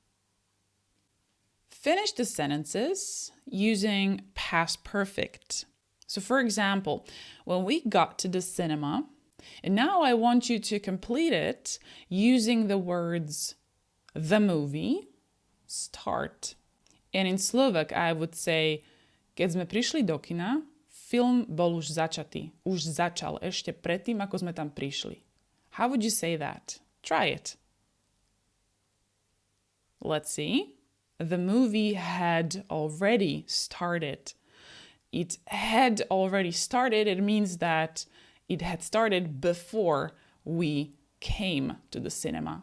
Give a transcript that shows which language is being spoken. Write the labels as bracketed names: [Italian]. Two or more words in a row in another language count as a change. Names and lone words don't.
[English] Finish the sentences using past perfect. So, for example, when we got to the cinema, and now I want you to complete it using the words the movie, start. And in Slovak, I would say, [Slovak] keď sme prišli do kina, film bol už začatý. Už začal ešte predtým, ako sme tam prišli. [English] How would you say that? Try it. Let's see. The movie had already started. It had already started. It means that it had started before we came to the cinema.